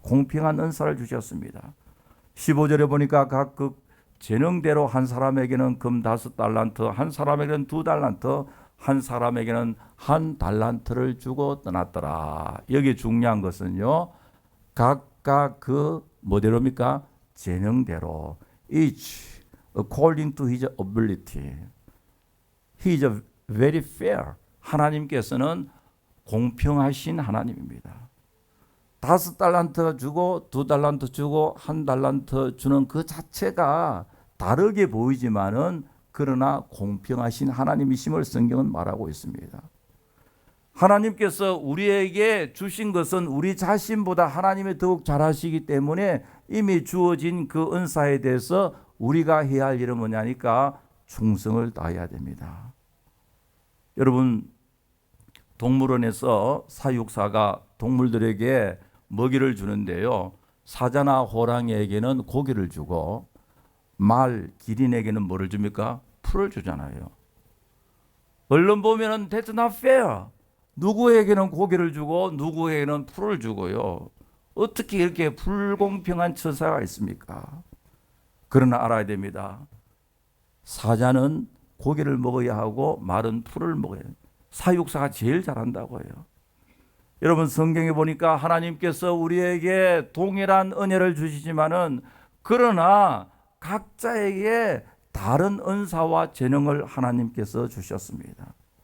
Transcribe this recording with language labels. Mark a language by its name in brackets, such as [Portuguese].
[Korean] 공평한 은사를 주셨습니다. 15절에 보니까 각각 재능대로 한 사람에게는 금 5달란트, 한 사람에게는 2달란트, 한 사람에게는 1달란트를 주고 떠났더라. 여기 중요한 것은요, 각각 그 뭐대로입니까? 재능대로. [English] Each according to his ability. He is very fair. [Korean] 하나님께서는 공평하신 하나님입니다. 5달란트 주고 2달란트 주고 1달란트 주는 그 자체가 다르게 보이지만은 그러나 공평하신 하나님이심을 성경은 말하고 있습니다. 하나님께서 우리에게 주신 것은 우리 자신보다 하나님이 더욱 잘하시기 때문에 이미 주어진 그 은사에 대해서 우리가 해야 할 일은 뭐냐니까 충성을 다해야 됩니다. 여러분, 동물원에서 사육사가 동물들에게 먹이를 주는데요, 사자나 호랑이에게는 고기를 주고 말, 기린에게는 뭐를 줍니까? 풀을 주잖아요. 얼른 보면은 [English] that's not fair. [Korean] 누구에게는 고기를 주고 누구에게는 풀을 주고요. 어떻게 이렇게 불공평한 처사가 있습니까? 그러나 알아야 됩니다. 사자는 고기를 먹어야 하고 말은 풀을 먹어야 해요. 사육사가 제일 잘한다고 해요. 여러분, 성경에 보니까 하나님께서 우리에게 동일한 은혜를 주시지만은 그러나 각자에게 다른 은사와 재능을 하나님께서 주셨습니다.